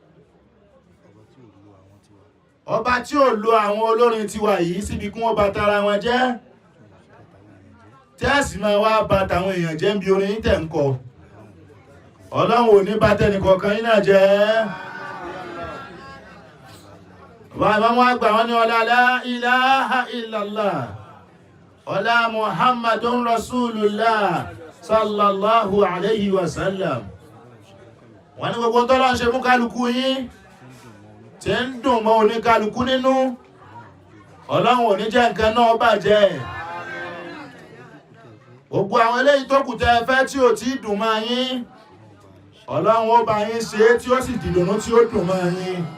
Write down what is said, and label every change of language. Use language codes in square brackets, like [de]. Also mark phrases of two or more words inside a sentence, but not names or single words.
[yo] Ọba tí ò lo àwọn olórin tiwa yìí síbi kí wọ́n bà tara wọn jẹ́, tí a sì máa wá bà tàwọn èèyàn jẹ́ bí orin tẹ̀ ń kọ. Ọlọ́run ò ní bà tẹnìkọ̀ọ̀kan yín náà jẹ́. Wọ́n àgbà wọn ní ọlá [ar] لا إله إلا الله, [yo] ọlá [ar] محمد رسول الله صلى الله عليه وسلم. [yo] Wọ́n ní gbogbo tọ́lọ́ ń ṣe fún kálukú yín tí ń dùn mọ́ oníkálukú nínú, Ọlọ́run ò ní jẹ́ nǹkan náà bàjẹ́. Gbogbo àwọn eléyìí tó kù tẹ́ fẹ́ tí ò tí dùn mọ́ yín, Ọlọ́run ó bá yín ṣe tí ó sì dìdùnú tí ó dùn mọ́ yín.